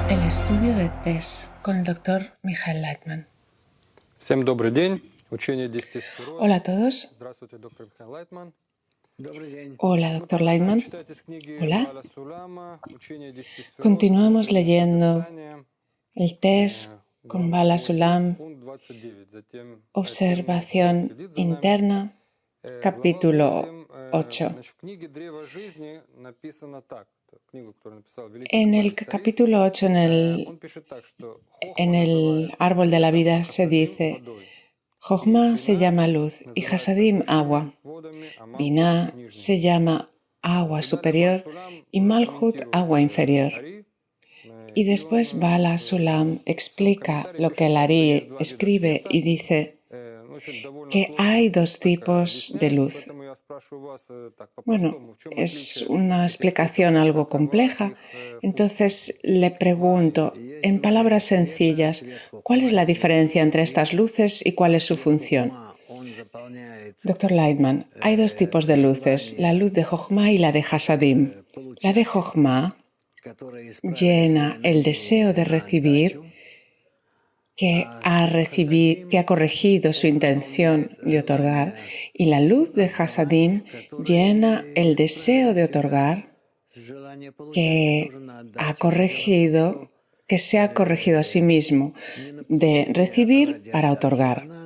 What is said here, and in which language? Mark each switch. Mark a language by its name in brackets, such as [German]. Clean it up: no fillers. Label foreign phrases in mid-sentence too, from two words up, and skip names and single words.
[Spanish] Estudio de test con el doctor Michael Leitman. [Russian] Всем добрый день. Учение 10 сферот. [Spanish] Hola a todos. [Russian] Здравствуйте, доктор Михаил Лайтман. [Spanish] Hola, doctor Leitman. [Russian] Читать из книги [Spanish] Hola. [Russian] Бааля Сулама, Учение 10 сферот. [Spanish] Continuamos leyendo [Russian] Созерцание, [Spanish] el test con [Russian] глава [Spanish] Bala 8, Sulam, [Russian] пункт 29. Затем [Spanish] observación [Russian] следит за нами. [Spanish] interna, [Russian] Глава [Spanish] capítulo 8. 8. [Russian] Значит, в книге «Древо жизни» написано так. Это книга, которую написал великий [Spanish] En el [Russian] каббалист Ари. [Spanish] capítulo 8, [Russian] Он пишет так, что [Spanish] en [Russian] хохма [Spanish] el [Russian] называется [Spanish] árbol de la [Russian] светом, [Spanish] vida [Russian] а [Spanish] se [Russian] хасадим [Spanish] dice, [Russian] водой. [Spanish] Jochma se llama luz y [Russian] называется [Spanish] Hasadim [Russian] высшими [Spanish] agua. [Russian] водами, а Малхут [Spanish] Binah [Russian] нижними. [Spanish] se llama agua [Russian] И далее [Spanish] superior [Russian] Бааль Сулам [Spanish] y Malhut [Russian] комментирует [Spanish] agua inferior. [Russian] Ари, [Spanish] Y [Russian] и [Spanish] después [Russian] он [Spanish] Bala [Russian] в [Spanish] Sulam [Russian] своем [Spanish] explica [Russian] комментарии [Spanish] lo que [Russian] пишет [Spanish] el [Russian] так, что есть [Spanish] Ari [Russian] два вида [Spanish] escribe [Russian] света. [Spanish] y dice [Russian] Очень довольно [Spanish] que [Russian] сложно [Spanish] hay dos [Russian] так [Spanish] tipos de [Russian] объясняет, [Spanish] luz. [Russian] поэтому я спрашиваю вас так [Spanish] Bueno, [Russian] по-простому, в чем [Spanish] es [Russian] отличие [Spanish] una [Russian] этих [Spanish] explicación [Russian] цветов, [Spanish] algo [Russian] какова [Spanish] compleja. [Russian] их функция. [Spanish] Entonces le pregunto, en palabras sencillas, ¿cuál es la diferencia entre estas luces y cuál es su función? Doctor Leitman, hay dos tipos de luces, la luz de Jochma y la de Hasadim. La de Jochma llena el deseo de recibir que ha corregido su intención de otorgar, y la luz de Hasadim llena el deseo de otorgar que se ha corregido a sí mismo, de recibir para otorgar.